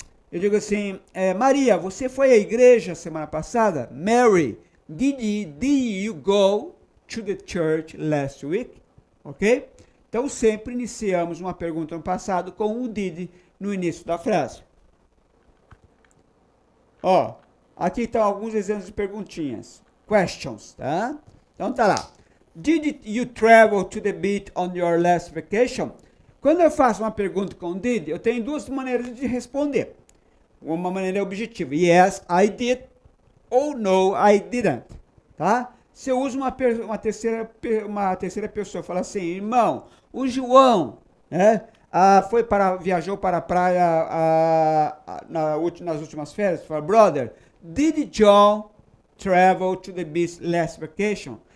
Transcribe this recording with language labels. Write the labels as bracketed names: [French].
[Portuguese] Eu digo assim, Maria, você foi à igreja semana passada? [English] Mary, did you go to the church last week? [Portuguese] Ok? Então, sempre iniciamos uma pergunta no passado com o did no início da frase. Ó, aqui estão alguns exemplos de perguntinhas. Questions, tá? Então, tá lá. [English] Did you travel to the beach on your last vacation? [Portuguese] Quando eu faço uma pergunta com did, eu tenho duas maneiras de responder. Uma maneira objetiva. [English] Yes, I did. [Portuguese] Ou [English] no, I didn't. [Portuguese] Tá? Se eu uso uma terceira pessoa, fala assim, irmão, o João, né, viajou para a praia nas últimas férias, fala, [English] brother, did John travel to the beach last vacation?